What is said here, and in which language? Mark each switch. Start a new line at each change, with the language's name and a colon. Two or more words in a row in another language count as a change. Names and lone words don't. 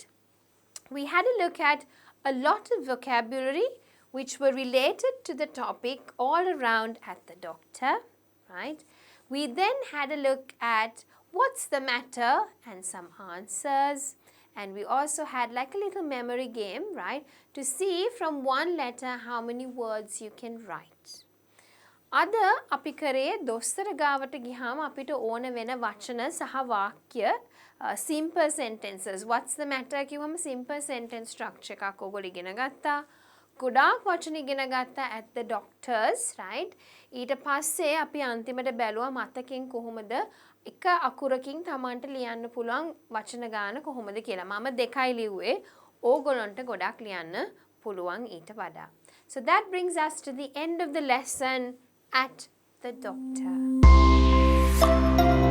English: We had a look at a lot of vocabulary which were related to the topic all around at the doctor, right? We then had a look at what's the matter and some answers, and we also had like a little memory game, right, to see from one letter how many words you can write.
Sinhala: අද අපි කරේ දොස්තර ගාවට ගියාම අපිට ඕන වෙන වචන සහ වාක්‍ය
English: simple sentences. What's the matter
Sinhala: කිව්වම
English: simple sentence structure
Sinhala: එකක් ඔයගොල්ලෝ ඉගෙන ගත්තා. ගොඩාක් වචන ඉගෙන ගත්තා
English: at the doctors, right?
Sinhala: ඊට පස්සේ අපි අන්තිමට බැලුවා මතකෙන් කොහොමද එක අකුරකින් Tamanට ලියන්න පුළුවන් වචන ගාන කොහොමද කියලා. මම දෙකයි ලිව්වේ. ඕගොල්ලන්ට ගොඩක් ලියන්න පුළුවන් ඊට වඩා.
English: So that brings us to the end of the lesson at the doctor.